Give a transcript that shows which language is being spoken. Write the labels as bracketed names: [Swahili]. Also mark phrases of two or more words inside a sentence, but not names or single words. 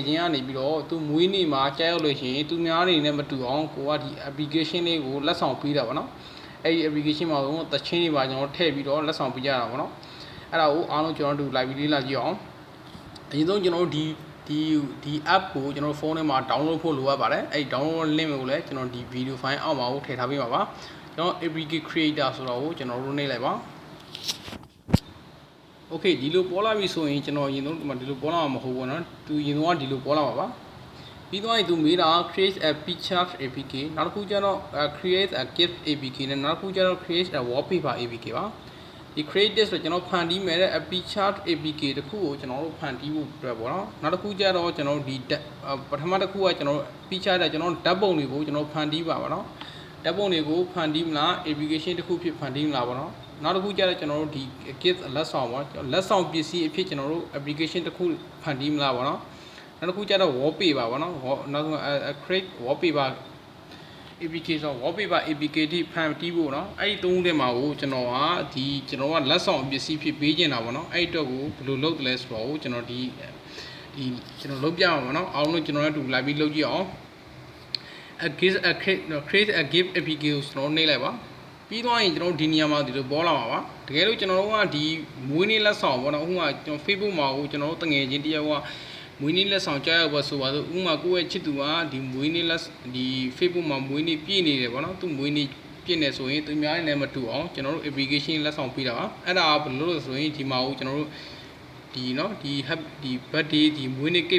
[Burmese] ချင်းကနေပြီးတော့သူမွေးနေ့မှာကြားရောက်လို့ရှိရင်သူများနေနဲ့မတူအောင်ကိုကဒီ application လေးကိုလက်ဆောင်ပေးတာပေါ့နော်အဲ့ဒီ application မှာတော့တချင်းတွေပါကျွန်တော်ထည့်ပြီးတော့လက်ဆောင်ပေးကြတာပေါ့နော်အဲ့ဒါကိုအားလုံးကျွန်တော်တို့ live လေးလာကြည့်အောင်အရင်ဆုံးကျွန်တော်တို့ဒီ app ကိုကျွန်တော်ဖုန်းထဲမှာ download ဖို့လိုအပ်ပါတယ်အဲ့ဒီ download link ကိုလည်းကျွန်တော်ဒီ [English] video file [Burmese] အောက်မှာကိုထည့်ထားပေးပါပါကျွန်တော် [English] application creator [Burmese] ဆိုတော့ကိုကျွန်တော်တို့နှိပ်လိုက်ပါ โอเคဒီလိုပေါ်လာပြီဆိုရင်ကျွန်တော်ရင်ဆုံးဒီမှာဒီလိုပေါ်လာမှာမဟုတ်ဘူးเนาะသူရင်ဆုံးကဒီလိုပေါ်လာမှာပါပြီးတော့သူမေးတာ [English] create a picture apk [Burmese] နောက်တစ်ခုကျတော့ [English] create a gift apk [Burmese] နဲ့နောက်တစ်ခုကျတော့ [English] create a wallpaper apk [Burmese] ပါဒီ create ဆိုကျွန်တော်ဖန်တီးမယ်တဲ့ [English] picture apk [Burmese] တခုကိုကျွန်တော်တို့ဖန်တီးဖို့အတွက်ပေါ့နော်နောက်တစ်ခုကျတော့ကျွန်တော်ဒီပထမတစ်ခုကကျွန်တော် picture တဲ့ကျွန်တော်ဓာတ်ပုံတွေကိုကျွန်တော်ဖန်တီးပါပါเนาะဓာတ်ပုံတွေကိုဖန်တီးမလား application တစ်ခုဖြစ်ဖန်တီးမလားပေါ့နော်နောက်တစ်ခုကျ တော့ကျွန်တော်တို့ဒီ gift လက်ဆောင်ပေါ့လက်ဆောင်ပစ္စည်းအဖြစ်ကျွန်တော်တို့ application တစ်ခုဖန်တီးမလားပေါ့နော်နောက်တစ်ခုကျတော့ wallpaper ပေါ့နော်နောက်ဆုံး [English] create wallpaper application wallpaper application [Burmese] ဖန်တီးဖို့เนาะအဲ့ဒီသုံးခုထဲမှာကိုကျွန်တော်ကကျွန်တော်ကလက်ဆောင်ပစ္စည်းဖြစ်ပေးနေတာပေါ့နော်အဲ့ဒီတော့ကိုဘယ်လိုလုပ်တယ်လဲဆိုတော့ကျွန်တော်ဒီကျွန်တော်လုပ်ပြအောင်ပေါ့နော်အားလုံးကျွန်တော်လည်းတူလိုက်ပြီးလုပ်ကြည့်အောင် [English] create a gift application [Burmese] ကျွန်တော်နှိပ်လိုက်ပါပြီးသွားရင်ကျွန်တော်ဒီနေရာမှာဒီလိုပေါ်လာမှာပါတကယ်လို့ကျွန်တော်တို့ကဒီမွေးနေ့လက်ဆောင်ပေါ့နော်ဥပမာကျွန်တော် Facebook မှာကိုကျွန်တော်တို့တငယ်ချင်းတယောက်ကမွေးနေ့လက်ဆောင်ကြားရောက်ပါဆိုပါဆိုဥပမာကိုယ့်ရဲ့ချစ်သူကဒီမွေးနေ့လက်ဒီ Facebook မှာမွေးနေ့ပြည့်နေတယ်ပေါ့နော်သူမွေးနေ့ပြည့်နေဆိုရင်သူများနဲ့မတူအောင်ကျွန်တော်တို့ application လက်ဆောင်ပေးတာပါအဲ့ဒါဘယ်လိုလို့ဆိုရင်ဒီမှာကိုကျွန်တော်တို့ဒီเนาะဒီ birthday ဒီမွေးနေ့ cake